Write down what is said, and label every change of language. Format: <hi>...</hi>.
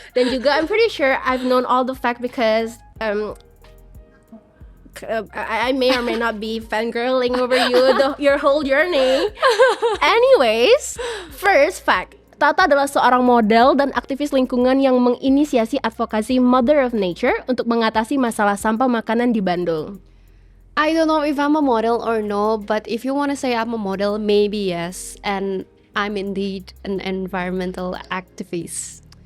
<id>Dan juga</id> <en>I'm pretty sure I've known all the fact because I may or may not be fangirling over your whole journey. Anyways, first fact.</en> <id>Tata adalah seorang model dan aktivis lingkungan yang menginisiasi advokasi Mother of Nature untuk mengatasi masalah sampah makanan di Bandung.</id> <en>I don't know if I'm a model or no, but if you wanna say I'm a model, maybe yes. And I'm indeed an environmental activist.</en>